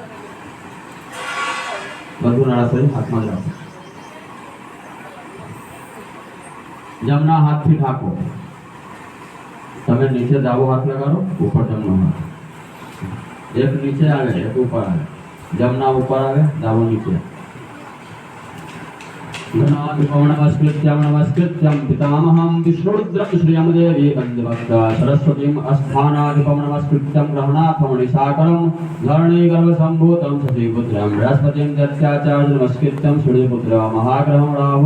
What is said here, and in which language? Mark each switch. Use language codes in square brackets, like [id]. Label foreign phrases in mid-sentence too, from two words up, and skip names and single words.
[gu] બધું નાળાશ્રી હાથમાં જ રાખો. જમણા હાથથી ઠાકો. તમે નીચે ડાબો હાથ લગાડો, ઉપર જમણો હાથ. એક નીચે આવે, એક ઉપર આવે. જમણા ઉપર આવે, ડાબો નીચે. [sa] नमस्कृत्यं पितामहं विष्णुरुद्रं श्रियं देवी वन्दे सरस्वतीम् अस्थानाधिपं नमस्कृत्यं ग्रहणाथमणिसाकरं धरणीगर्भसम्भूतं शशीपुत्रं बृहस्पतिं दत्याचार्य नमस्कृत्यं सूर्यपुत्र महाग्रहं राहु